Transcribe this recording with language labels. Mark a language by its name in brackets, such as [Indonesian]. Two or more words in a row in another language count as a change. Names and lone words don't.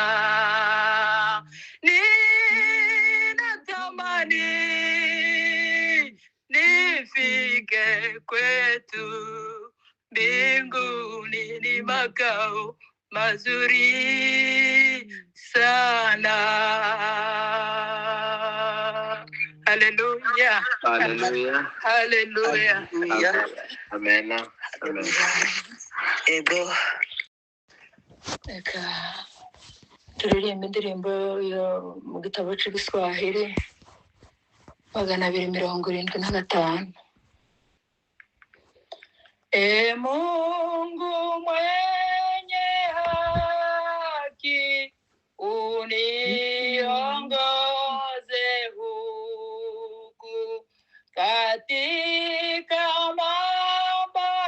[Swahili] Ninatamani nifike kwetu, mbinguni ni makao mazuri sana. Hallelujah. Hallelujah. Hallelujah. Amen. Amen. [Rundi] Ego. Eka. Turirimba indirimbo yo mu gitabo cy'Igiswahili 275. [Swahili] Mungu mwenye haki, uniongoze huku katika mambo